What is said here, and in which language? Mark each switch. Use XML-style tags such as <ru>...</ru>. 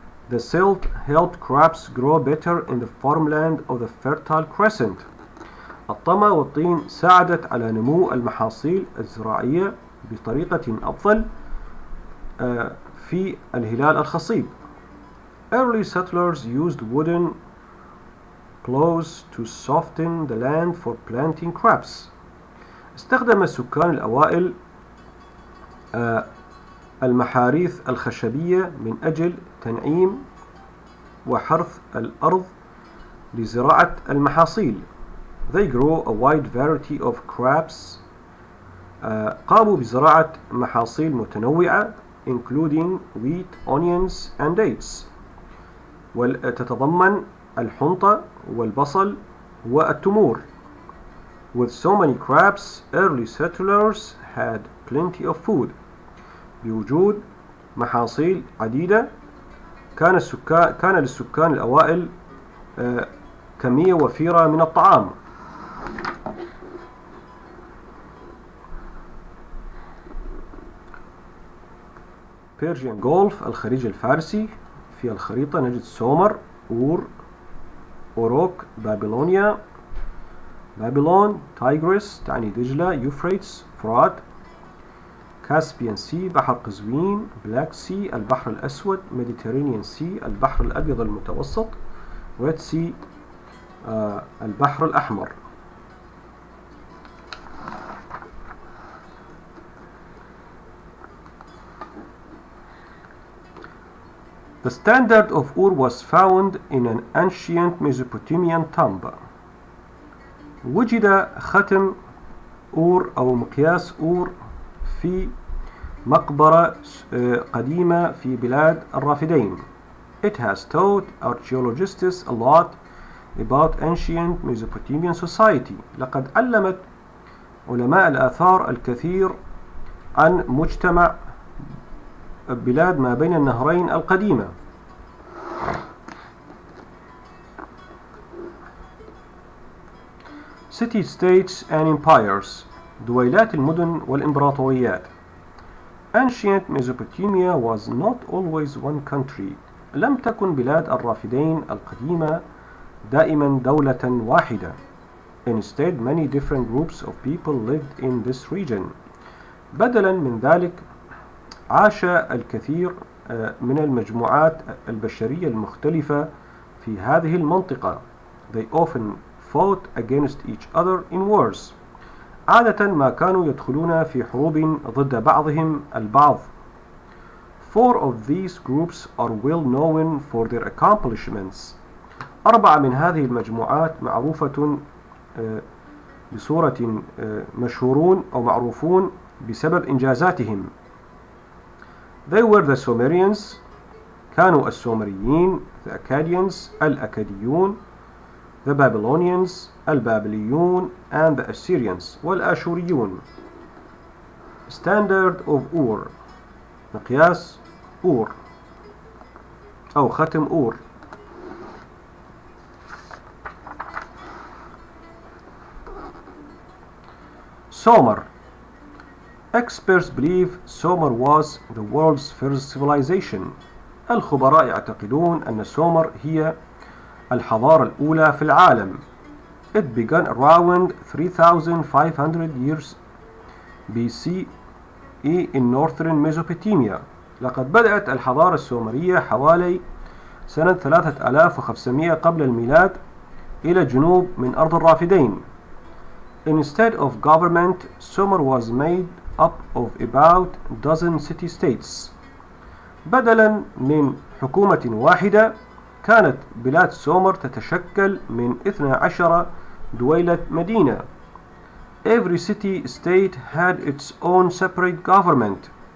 <en>The silt helped crops grow better in the farmland of the Fertile Crescent.</en> <ar>الطمى والطين ساعدت على نمو المحاصيل الزراعية بطريقة أفضل في الهلال الخصيب.</ar> <en>Early settlers used wooden plows to soften the land for planting crops.</en> <ar>استخدم السكان الأوائل المحاريث الخشبية من أجل تنعيم وحرث الأرض لزراعة المحاصيل.</ar> <en>They grow a wide variety of crops.</en> <ar>قاموا بزراعة محاصيل متنوعة</ar> <en>including wheat, onions and dates.</en> <ar>وتتضمن الحنطة والبصل والتمور.</ar> <en>With so many crops, early settlers had plenty of food.</en> <ar>بوجود محاصيل عديدة كان للسكان الأوائل كمية وفيرة من الطعام. Persian Gulf الخليج الفارسي. في الخريطة نجد سومر، أور، أوروك، بابلونيا، بابلون، تايغرس تعني دجلة، يوفريتس فرات، كاسبيان سي بحر قزوين، بلاك سي البحر الأسود، ميديترينيان سي البحر الأبيض المتوسط، ريد سي البحر الأحمر.</ar> <en>The standard of Ur was found in an ancient Mesopotamian tomb.</en> <ar>وجد ختم أور أو مقياس أور في مقبرة قديمة في بلاد الرافدين.</ar> <en>It has taught archaeologists a lot about ancient Mesopotamian society.</en> <ar>لقد علمت علماء الآثار الكثير عن مجتمع بلاد ما بين النهرين القديمة.</ar> <en>City states and empires.</en> <ar>دويلات المدن والإمبراطوريات.</ar> <en>Ancient Mesopotamia was not always one country.</en> <ar>لم تكن بلاد الرافدين القديمة دائما دولة واحدة.</ar> <en>Instead, many different groups of people lived in this region.</en> <ar>بدلا من ذلك عاش الكثير من المجموعات البشرية المختلفة في هذه المنطقة.</ar> <en>They often fought against each other in wars.</en> <ar>عادة ما كانوا يدخلون في حروب ضد بعضهم البعض.</ar> <en>Four of these groups are well known for their accomplishments.</en> <ar>4 من هذه المجموعات معروفة بصورة مشهورون أو معروفون بسبب إنجازاتهم.</ar> <en>They were the Sumerians.</en> <ar>كانوا السومريين.</ar> <en>The Akkadians الأكاديون. The Babylonians البابليون and the Assyrians والآشوريون.</en> <ar>Standard of Ur مقياس أور أو ختم أور.</ar> <en>Sumer. Experts believe Sumer was the world's first civilization.</en> <ar>الخبراء يعتقدون أن سومر هي الحضارة الأولى في العالم.</ar> <en>It began around 3,500 years BCE in northern Mesopotamia.</en> <ar>لقد بدأت الحضارة السومرية حوالي سنة 3500 قبل الميلاد إلى جنوب من أرض الرافدين.</ar> <en>Instead of government, Sumer was made up of about a dozen city-states.</en> <ar>بدلا من حكومة واحدة كانت بلاد سومر تتشكل من 12 دويلة مدينة.</ar> <en>Every city-state had its own separate government.</en>